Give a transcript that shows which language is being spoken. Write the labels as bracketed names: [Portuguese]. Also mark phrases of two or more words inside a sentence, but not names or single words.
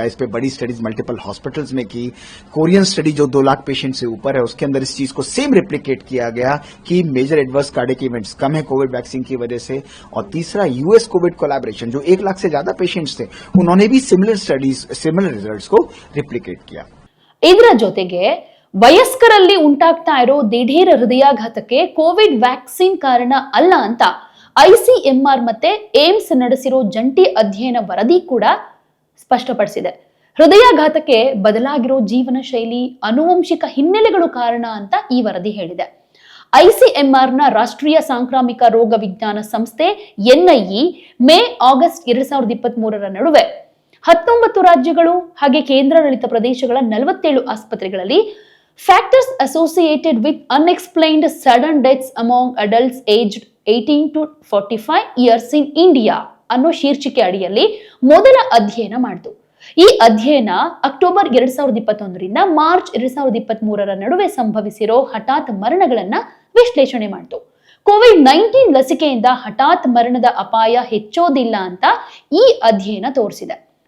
[Hindi] इस पे बड़ी [English] studies multiple hospitals [Hindi] में की. [English] Korean study [Hindi] जो 2 लाख पेशेंट से ऊपर है, उसके अंदर इस चीज को [English] same replicate [Hindi] किया गया कि [English] major adverse cardiac events [Hindi] कम है [English] covid vaccine [Hindi] की वजह से. और तीसरा, [English] US covid collaboration [Hindi] जो 1 लाख से ज्यादा पेशेंट्स थे, उन्होंने भी [English] similar results [Hindi] को रिप्लिकेट किया. [Kannada] ಇದರ ಜೊತೆಗೆ ವಯಸ್ಕರಲ್ಲಿ ಉಂಟಾಗ್ತಾ ಇರೋ ದಿಢೀರ್ ಹೃದಯಾಘಾತಕ್ಕೆ [English] covid vaccine [Kannada] ಕಾರಣ ಅಲ್ಲ ಅಂತ ಐಸಿಎಂಆರ್ ಮತ್ತೆ ಏಮ್ಸ್ ನಡೆಸಿರೋ ಜಂಟಿ ಅಧ್ಯಯನ ವರದಿ ಕೂಡ ಸ್ಪಷ್ಟಪಡಿಸಿದೆ. ಹೃದಯಾಘಾತಕ್ಕೆ ಬದಲಾಗಿರೋ ಜೀವನ ಶೈಲಿ, ಆನುವಂಶಿಕ ಹಿನ್ನೆಲೆಗಳು ಕಾರಣ ಅಂತ ಈ ವರದಿ ಹೇಳಿದೆ. ಐಸಿಎಂಆರ್ನ ರಾಷ್ಟ್ರೀಯ ಸಾಂಕ್ರಾಮಿಕ ರೋಗ ವಿಜ್ಞಾನ ಸಂಸ್ಥೆ ಎನ್ಐಇ ಮೇ-ಆಗಸ್ಟ್ 2023 ನಡುವೆ 19 ರಾಜ್ಯಗಳು ಹಾಗೆ ಕೇಂದ್ರಾಡಳಿತ ಪ್ರದೇಶಗಳ 47 ಆಸ್ಪತ್ರೆಗಳಲ್ಲಿ ಫ್ಯಾಕ್ಟರ್ಸ್ ಅಸೋಸಿಯೇಟೆಡ್ ವಿತ್ ಅನ್ಎಕ್ಸ್ಪ್ಲೈನ್ಡ್ ಸಡನ್ ಡೆತ್ಸ್ ಅಮಾಂಗ್ ಅಡಲ್ಟ್ಸ್ ಏಜ್ಡ್ 18 to 45 ಇಯರ್ಸ್ ಇನ್ ಇಂಡಿಯಾ ಅನ್ನೋ ಶೀರ್ಷಿಕೆ ಅಡಿಯಲ್ಲಿ ಮೊದಲ ಅಧ್ಯಯನ ಮಾಡಿತು. ಈ ಅಧ್ಯಯನ ಅಕ್ಟೋಬರ್ 2021ರಿಂದ ಮಾರ್ಚ್ 2023 ನಡುವೆ ಸಂಭವಿಸಿರೋ ಹಠಾತ್ ಮರಣಗಳನ್ನ ವಿಶ್ಲೇಷಣೆ ಮಾಡಿತು. ಕೋವಿಡ್-19 ಲಸಿಕೆಯಿಂದ ಹಠಾತ್ ಮರಣದ ಅಪಾಯ ಹೆಚ್ಚೋದಿಲ್ಲ ಅಂತ ಈ ಅಧ್ಯಯನ ತೋರಿಸಿದೆ.